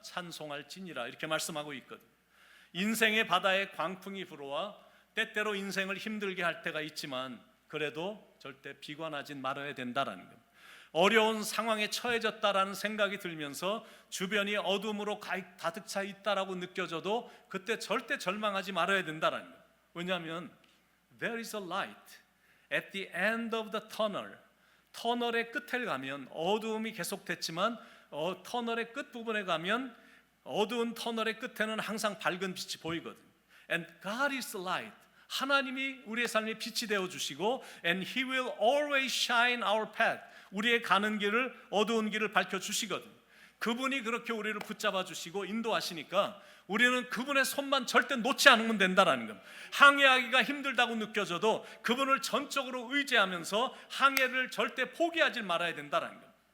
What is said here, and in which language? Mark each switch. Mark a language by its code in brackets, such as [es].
[ko] 찬송할지니라. 이렇게 말씀하고 있거든. 인생의 바다에 광풍이 불어와 때때로 인생을 힘들게 할 때가 있지만 그래도 절대 비관하지 말아야 된다라는 것. 어려운 상황에 처해졌다라는 생각이 들면서 주변이 어둠으로 가득 차 있다라고 느껴져도 그때 절대 절망하지 말아야 된다라는 것. 왜냐하면 [en] there is a light at the end of the tunnel. [ko] 터널의 끝에 가면 어두움이 계속됐지만 터널의 끝부분에 가면 어두운 터널의 끝에는 항상 밝은 빛이 보이거든. [en] And God is light. [ko] 하나님이 우리의 삶에 빛이 되어 주시고 [en] And He will always shine our path. [ko] 우리의 가는 길을, 어두운 길을 밝혀 주시거든. 그분이 그렇게 우리를 붙잡아 주시고 인도하시니까 우리는 그분의 손만 절대 놓지 않으면 된다라는 겁니다. 항해하기가 힘들다고 느껴져도 그분을 전적으로 의지하면서 항해를 절대 포기하지 말아야 된다라는 겁니다.